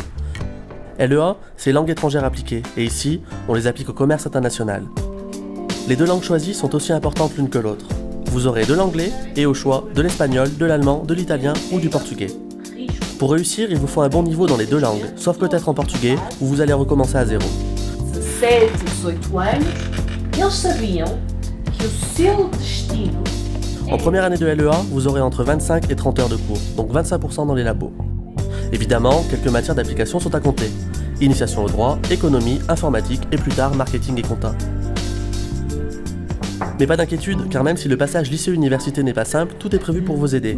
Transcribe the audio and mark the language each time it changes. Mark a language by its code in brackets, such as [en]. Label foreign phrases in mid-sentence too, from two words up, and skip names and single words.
[fr] LEA, c'est langues étrangères appliquées, et ici, on les applique au commerce international. Les deux langues choisies sont aussi importantes l'une que l'autre. Vous aurez de l'anglais et au choix de l'espagnol, de l'allemand, de l'italien ou du portugais. Pour réussir, il vous faut un bon niveau dans les deux langues, sauf peut-être en portugais, où vous allez recommencer à zéro. [pt] 17 e 18 anos, eles sabiam que o seu destino. [fr] En première année de LEA, vous aurez entre 25 et 30 heures de cours, donc 25% dans les labos. Évidemment, quelques matières d'application sont à compter. Initiation au droit, économie, informatique et plus tard marketing et compta. Mais pas d'inquiétude, car même si le passage lycée-université n'est pas simple, tout est prévu pour vous aider.